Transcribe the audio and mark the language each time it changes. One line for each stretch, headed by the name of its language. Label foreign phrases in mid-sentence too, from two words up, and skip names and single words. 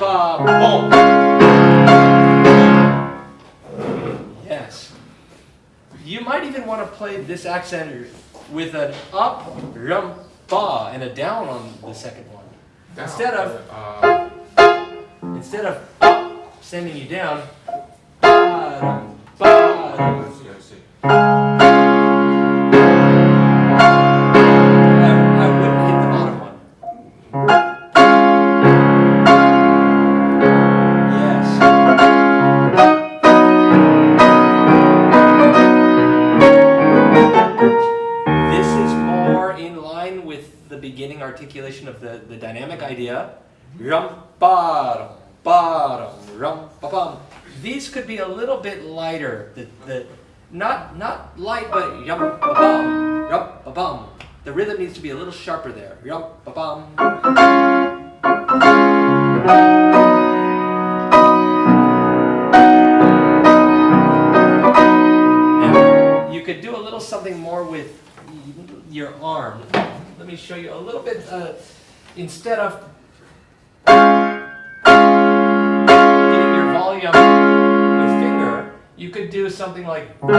English: ba boom. Yes. You might even want to play this accent with an up rum ba and a down on the second one. Down. Instead of up sending you down, ba-dum, ba-dum. I see. I wouldn't hit the bottom one. Yes. This is more in line with the beginning articulation of the dynamic idea. Rum ba dum rum ba bum. These could be a little bit lighter. Not light, but yum ba bum rum ba bum. The rhythm needs to be a little sharper there. Yum ba bum. Now you could do a little something more with your arm. Let me show you a little bit. Instead of getting your volume with finger, you could do something like.